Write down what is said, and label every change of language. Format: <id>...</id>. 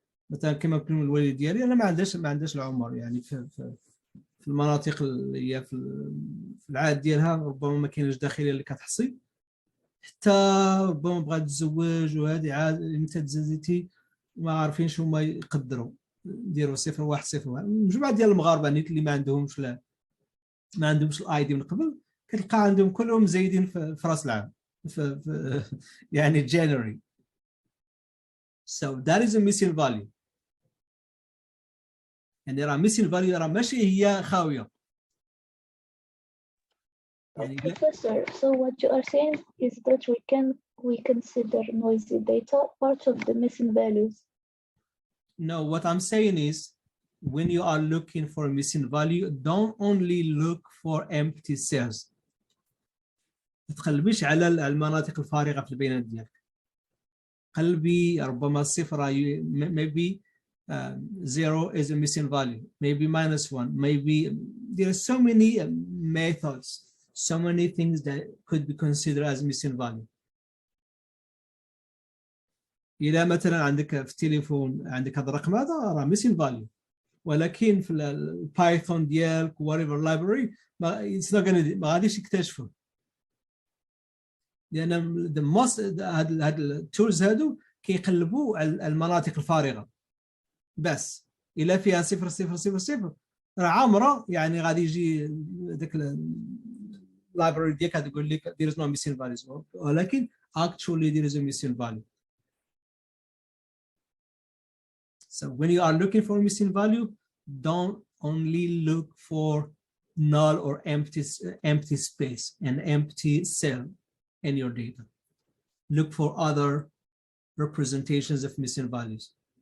<ar>مثلا كما كنقول الوالد ديالي انا ما عندهاش العمر، يعني في المناطق اللي هي في العاد ديالها ربما ما كاينش داخليه اللي كتحصي، حتى ربما بغات تتزوج وهذه عاد متى تزوجتي ما عارفينش هما يقدروا يديروا 0101. مجموعه ديال المغاربه نيت اللي ما عندهمش الاي دي من قبل كتلقى عندهم كلهم زايدين في راس العام في يعني January.</ar> <en>So that is a missing value.</en> <ar>يعني راه missing value راه ماشي هي خاويه.</ar> <en>Professor, so what you are saying is that we consider noisy data part of the missing values. No, what I'm saying is when you are looking for a missing value, don't only look for empty cells.</en> <ar>ما تقلبيش على المناطق الفارغة في البيانات ديالك. قلبي ربما الصفر</ar> <en>maybe 0 is a missing value, maybe -1, maybe there are so many methods, so many things that could be considered as missing value.</en> <ar>إذا مثلا عندك في التليفون عندك هذا الرقم هذا راه missing value، ولكن في البايثون ديالك</ar> <en>whatever library it's not gonna</en> <ar>ما غاديش يكتشفه، لأن the most هاد التولز هادو كيقلبوا على المناطق الفارغة بس. إلا فيها 0 0 0 0 راه عامرة، يعني غادي يجي داك اللايبراري ديالك غادي يقول لك</ar> <en>there is no missing values،</en> <ar>ولكن</ar> <en>actually there is a missing value. So when you are looking for missing value, don't only look for null or empty space, an empty cell in your data. Look for other representations of missing values.</en>